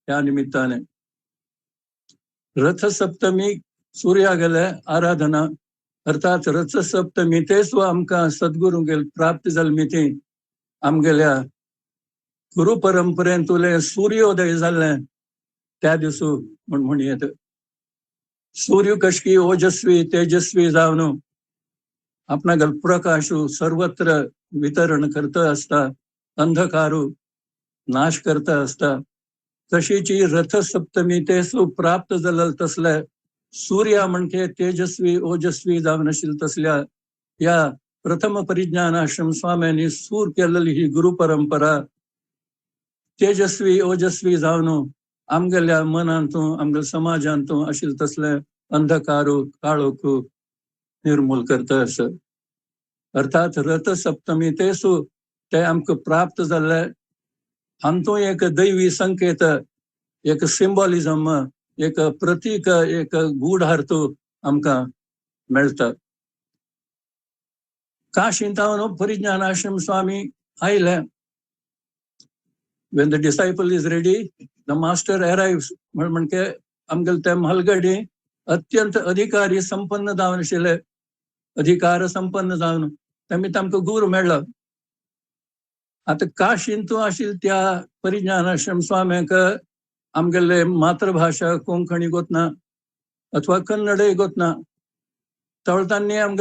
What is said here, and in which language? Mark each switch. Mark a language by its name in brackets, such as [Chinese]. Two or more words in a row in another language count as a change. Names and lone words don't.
[Konkani] ह्या निमित्ताने रथसप्तमी सूर्या गेले आराधना अर्थात रथसप्तमी तेच आमकां सद्गुरूंगेल प्राप्त जाल मिती आमगेल्या गुरु परंपरेन तुले सूर्योदय जाल्ले त्या दिसू म्हण येत सूर्य कशकी ओजस्वी तेजस्वी जावन आपणागेल प्रकाशू सर्वत्र वितरण करता असता अंधकारू नाश करता असता तशीची रथसप्तमी तेसू प्राप्त जालें तसले सूर्या म्हणजे तेजस्वी ओजस्वी जावन आशिल्ले तसल्या या प्रथम परिज्ञान आश्रम स्वाम्यांनी सूर केलेली ही गुरु परंपरा तेजस्वी ओजस्वी जावन आमगेल्या मनांतू आमगेल्या समाजांतू आशिल्ले तसले अंधकारू काळोखू निर्मूल करता आसा अर्थात रथसप्तमी तेसू ते आमकां प्राप्त जाल्ले हातूं एक दैवी संकेत एक सिंबॉलिझम एक प्रतीक एक गूढ अर्थ आमकां मेळटा काशींतावन परिज्ञान आश्रम स्वामी आयले [English] when the disciple is ready the master arrives [Konkani] म्हणजे आमगेले ते म्हालगडी अत्यंत अधिकारी संपन्न जावन आशिल्ले अधिकार संपन्न जावन तेमी आमकां गुरू मेळ्ळो आता काशींतू आशिल्ले त्या परिज्ञान आश्रम स्वाम्याक आमगेले मातृभाषा कोंकणी गोतना अथवा कन्नडय गोतना तळतांनी आमगेले